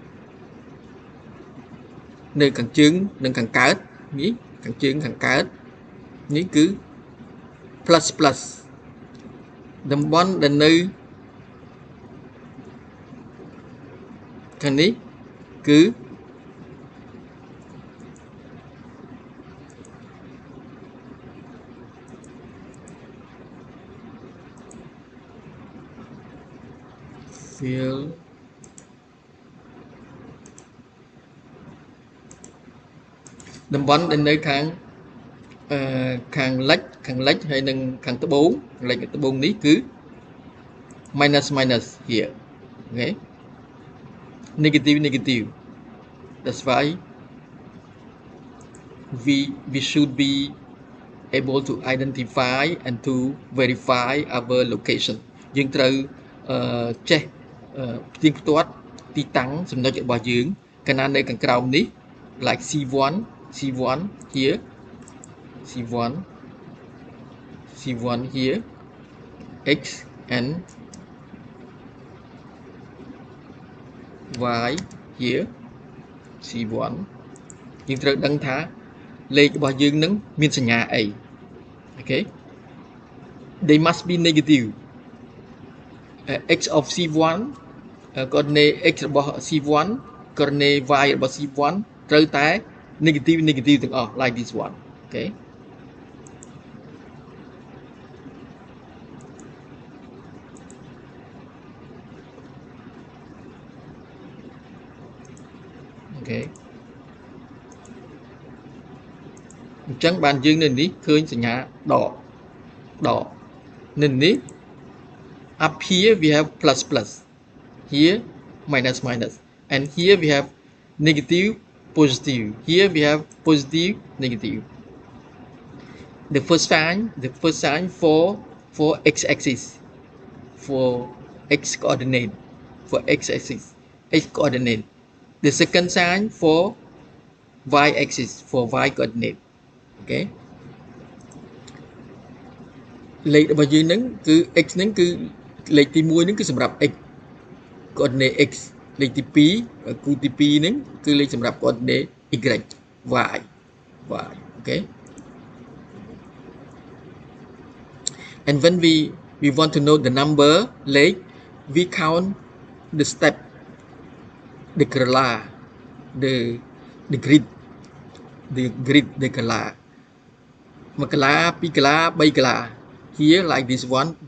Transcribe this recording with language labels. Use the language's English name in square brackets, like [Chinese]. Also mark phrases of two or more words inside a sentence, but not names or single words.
[Khmer] នៅខាងជើងនិងខាងកើតនេះខាងជើងខាងកើតនេះគឺ [English] plus plus [Khmer] តំបន់ដែលនៅខាងនេះគឺ fill តំបន់ដែលនៅខាងខាងលិចហើយនឹងខាងត្បូងលិចត្បូងនេះគឺ [English] minus here okay negative that's why we should be able to identify and to verify our location [Khmer] យើងត្រូវចេះផ្ទៀងផ្ទាត់ទីតាំងចំណុចរបស់យើងកាលណានៅខាងក្រោមនេះ [English] like C1 here C1 here X and Y here C1 [Khmer] យើងត្រូវដឹងថាលេខរបស់យើងនឹងមានសញ្ញាអី [English] okay they must be negative x of C1 coordinate x របស់ C1 coordinate y របស់ C1 ត្រូវតែ negative ទាំងអស់ like this one okay okay [Khmer] អញ្ចឹងបានយើងនៅនេះឃើញសញ្ញាដកនៅនេះ [English] up here we have plus here minus and here we have negative positive here we have positive negative the first sign for x-axis for x coordinate the second sign for y-axis for y coordinate okay [Khmer] លេខរបស់យើងហ្នឹងគឺ x ហ្នឹងគឺលេខទី1ហ្នឹងគឺសម្រាប់ [English] x coordinate x [Khmer] លេខទី2គូទី2ហ្នឹងគឺលេខសម្រាប់ [English] coordinate y y okay and when we want to know the number លេខ we count the step the color the grid the color 1 color 2 color 3 color here like this one